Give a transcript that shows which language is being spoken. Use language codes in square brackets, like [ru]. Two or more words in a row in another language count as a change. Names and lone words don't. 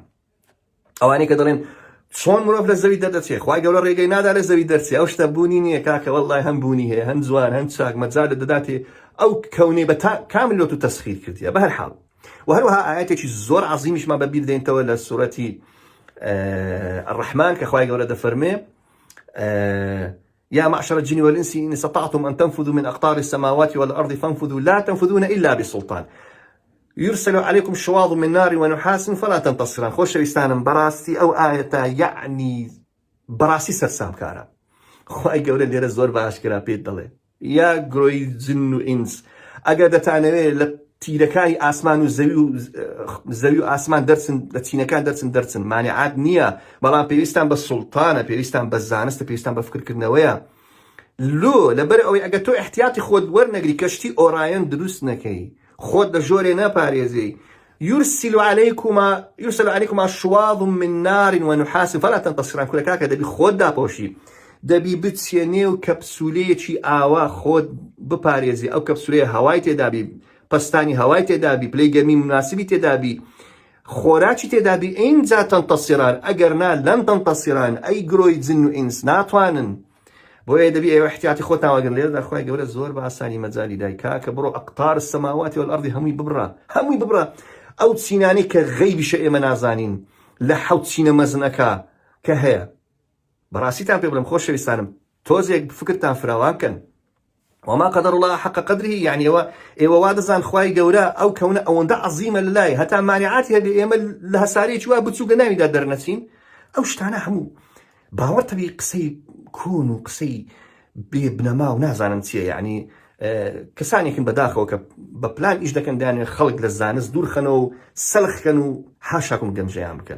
[ckb] ئەوانەی کە دەڵێن چۆن مرۆڤ لە زەوی دەردەچێت، خوای گەورە ڕێگەی نادا لە زەوی دەرچێت، ئەو شتە بوونی نییە کاکە، وەڵڵای هەم بوونی هەیە، هەم جوان هەم چاک مەجال دەداتێ ئەو کەونەی بە کامل لۆ تو تەسخیر کردیە. بە هەر حاڵ و هەروەها ئاەتێکی زۆر عەزیمیشمان بەبیر دێنتەوە لە سوورەتی الرحمن کە خوای گەورە دەفەرمێ [ar] يا معشر الجن والإنس إن استطعتم أن تنفذوا من أقطار السماوات والأرض فانفذوا لا تنفذون إلا بسلطان يرسل عليكم شواظ من نار ونحاس فلا تنتصران. [ckb] خۆشەویستانم بەڕاستی ئەو ئاەتە یعنی بەڕاستی سەرسام کارە. خوای گەورە لێرە زۆر باشکرا پێت دەڵێ یا گرۆی جن و ئینس ئەگەر دەتانەوێت لە تیرەکانی ئاسمان و زەوی و ئاسمان دەرچن، لە چینەکان دەرچن مانعات نییە، بەڵام پێویستان بە سوڵتانە، پێویستان بە زانستە، پێویستان بە فکرکردنەوەیە. لەبەر ئەوەی ئەگەر تۆ احتیاتی خۆت وەرنەگری کەشتی ئۆڕایەن دروست نەکەی، خۆت لە ژۆرێ نەپارێزی، [ar] يرسل عليكم شواظ من نار ونحاس فلا تنتصران. [ckb] کولە کاکە دەبی خۆت داپۆشی، دەبی بچێنێ و کەپسولەیەکی ئاوا خۆت بپارێزی، ئەو کەپسولەیە هەوای تێدابی، پەستانی هەوای تێدابی، پلەی گەرمی مناسبی تێدابی، خۆراکی تێدابی، ئینجا تەنتەسیران. ئەگەر نا [ar] لەن تەنتەسیران [ckb] ئەی گرۆی جن و ئینس ناتوانن. بۆیە دەبی ئێوە احتیاتی خۆتان وەگرن. لێرەدا خوای گەورە زۆر بە ئاسانی مەجالی دای کاکە بڕۆ [ar] ئەقطار السەماوات والأرض [ckb] هەمووی ببڕە. ئەو چینانی کە غەیبیشە ئێمە نازانین لە حەوت چینە مەزنەکە کە هەیە. بەڕاستیتان پێ بڵێم خۆشەویستانم تۆزێک فکرتان فراوان بکەن. [ar] وما قدر الله حق قدره، [ckb] يعني ئێوە وا دەزان خوای گەورە ئەو کەونە ئەوەندە عەزیمە لەلای هەتا مانعاتی هەبێ ئێمە لە هەسارەیەکی وا بچووکە ناویدا دەرنەچین. ئەو شتانە هەموو باوەڕتە بێ قسەی کۆن و قسەی بێ بنەما و نازانم چییە. یعنی کەسانێکن بەداخەوە کە بە پلان ئیش دەکەن دایانێ خەڵک لە زانست دوورخەنەوە و سەلخکەن و حاشاکم گەمژەیان بکەن.